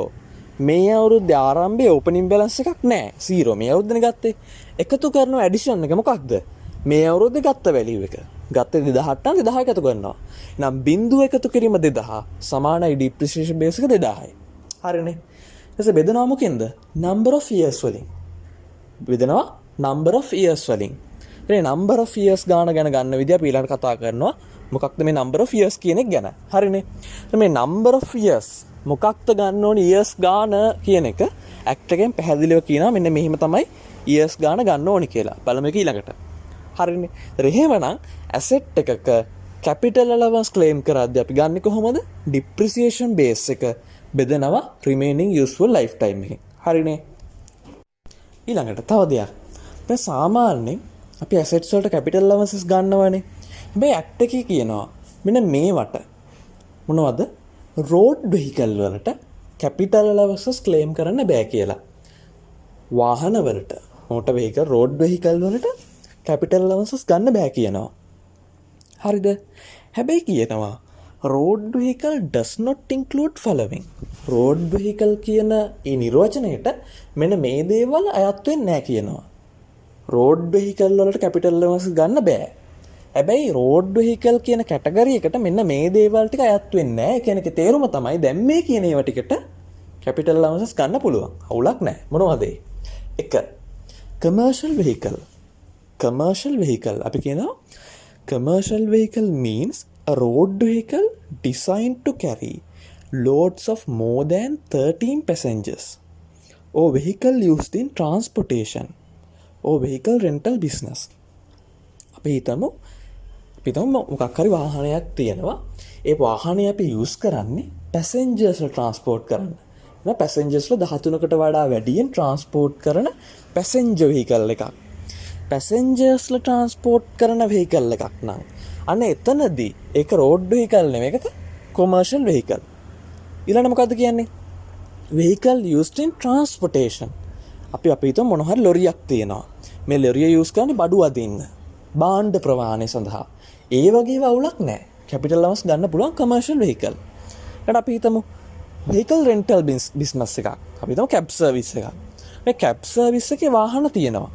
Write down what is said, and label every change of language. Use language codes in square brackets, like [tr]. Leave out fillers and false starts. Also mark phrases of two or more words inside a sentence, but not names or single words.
[si] මේ අවුරුද්දේ ආරම්භයේ [en] opening balance [si] එකක් නැහැ. 0. මේ අවුරුද්දනේ ගත්තේ. එකතු කරන ඇඩිෂන් එක මොකක්ද? මේ අවුරුද්දේ ගත්ත වැලියු එක. ගත්තේ 2008 නම් 2000 එකතු කරනවා. එහෙනම් බිංදුව එකතු කිරීම 2000 සමානයි [en] depreciation base [si] එක 2000යි. හරිනේ. ඊට බෙදනවා මොකෙන්ද? [en] number of years වලින්. [si] බෙදනවා [en] number of years [si] වලින්. මේ [en] number of years [si] ගාන ගැන ගන්න විදිය අපි ඊළඟට කතා කරනවා. මොකක්ද මේ [en] number of years [si] කියන එක ගැන. හරිනේ. මේ [en] number of years [si] මොකක්ද ගන්න ඕනේ years ගාන කියන එක ඇක්ට් එකෙන් පැහැදිලිව කියනවා මෙන්න මෙහිම තමයි years ගාන ගන්න ඕනේ කියලා. බලමු ඒක ඊළඟට. හරිනේ. එහෙමනම් asset එකක [en] capital allowance claim [si] කරද්දී අපි ගන්නේ කොහොමද? [en] depreciation base [si] එක බෙදනවා [en] remaining useful lifetime [si] එකෙන්. හරිනේ. ඊළඟට තව දෙයක්. දැන් සාමාන්‍යයෙන් අපි assets වලට [en] capital allowances [si] ගන්නවනේ. හැබැයි ඇක්ට් එකේ කියනවා මෙන්න මේවට මොනවද? [en] road vehicle වලට capital allowances claim [si] කරන්න බෑ කියලා. වාහන වලට [en] motor vehicle road vehicle [si] වලට [en] capital allowances [si] ගන්න බෑ කියනවා. හරිද? හැබැයි කියනවා [en] road vehicle does not include following. road vehicle [si] කියන ඒ නිර්වචනයට මෙන්න මේ දේවල් අයත් වෙන්නේ නැහැ කියනවා. [en] road vehicle වලට capital allowances [si] ගන්න බෑ. හැබැයි [en] road vehicle [si] කියන කැටගරි එකට මෙන්න මේ දේවල් ටික අයත් වෙන්නේ නැහැ. ඒ කියන්නේ තේරුම තමයි දැන් මේ කියන ඒවා ටිකට [en] capital allowances [si] ගන්න පුළුවන්. අවුලක් නැහැ. මොනවද ඒ? 1. [en] commercial vehicle. commercial vehicle [si] අපි කියනවා [en] commercial vehicle means a road vehicle designed to carry loads of more than 13 passengers or vehicle used in transportation or vehicle rental business. [si] අපි හිතමු මොකක් හරි වාහනයක් තියෙනවා. ඒ වාහනේ අපි යූස් කරන්නේ [en] passengers transport [si] කරන්න. එහෙනම් passengers 13කට වඩා වැඩියෙන් transport කරන [en] passenger vehicle [si] එකක්. [en] passengers transport [si] කරන vehicle එකක් නම් අන්න එතනදී ඒක [en] road vehicle [si] නෙමෙයි ඒක [en] commercial vehicle. [si] ඊළඟ මොකද්ද කියන්නේ? [en] vehicle used in transportation. [si] අපි හිතමු මොන හරි ලොරියක් තියෙනවා. මේ ලොරිය යූස් කරන්නේ බඩු අදින්න. භාණ්ඩ ප්‍රවාහනය සඳහා. ඒ වගේ වවුලක් නැහැ. [en] capital allowance [si] ගන්න පුළුවන් [en] commercial vehicle. [si] ඊට අපි හිතමු [en] vehicle rental business එකක්. [si] අපි හිතමු [en] cab service [si] එකක්. මේ [en] cab service [si] එකේ වාහන තියෙනවා.